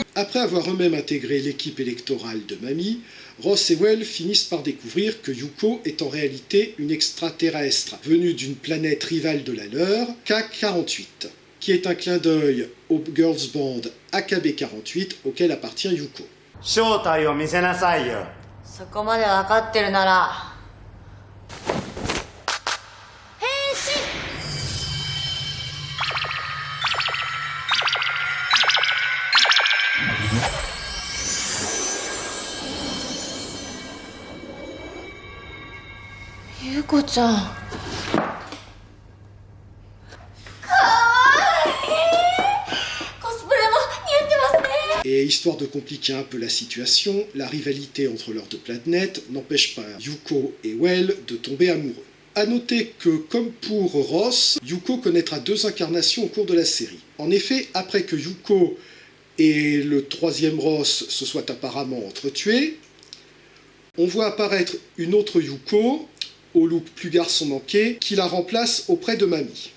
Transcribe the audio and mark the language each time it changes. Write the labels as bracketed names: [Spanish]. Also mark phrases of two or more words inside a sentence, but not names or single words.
[French] Après avoir eux-mêmes intégré l'équipe électorale de Mami, Ross et Well finissent par découvrir que Yuko est en réalité une extraterrestre venue d'une planète rivale de la leur, K-48, qui est un clin d'œil au [English] girls band [French] AKB48 auquel appartient Yuko. [Japanese] 正体を見せなさいよ。そこまで分かってるなら変身。ゆうこちゃん、かわいい。コスプレも似合ってますね。 [French] Et histoire de compliquer un peu la situation, la rivalité entre leurs deux planètes n'empêche pas Yuko et Well de tomber amoureux. A noter que, comme pour Ross, Yuko connaîtra deux incarnations au cours de la série. En effet, après que Yuko et le troisième Ross se soient apparemment entretués, on voit apparaître une autre Yuko, au look plus garçon manqué, qui la remplace auprès de Mami.